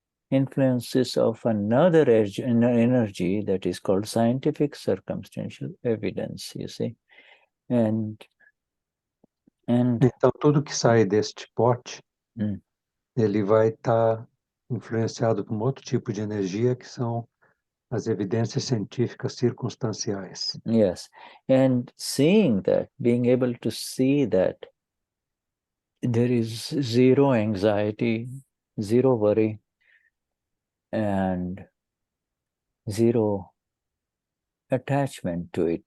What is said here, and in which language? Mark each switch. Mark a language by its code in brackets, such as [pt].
[en] influences of another energy that is called scientific circumstantial evidence, you see. And [pt] Então, tudo que sai deste pote, ele vai estar influenciado por um outro tipo de energia, que são as evidências científicas circunstanciais. [en] yes, and seeing that, being able to see that there is zero anxiety, zero worry, and zero attachment to it.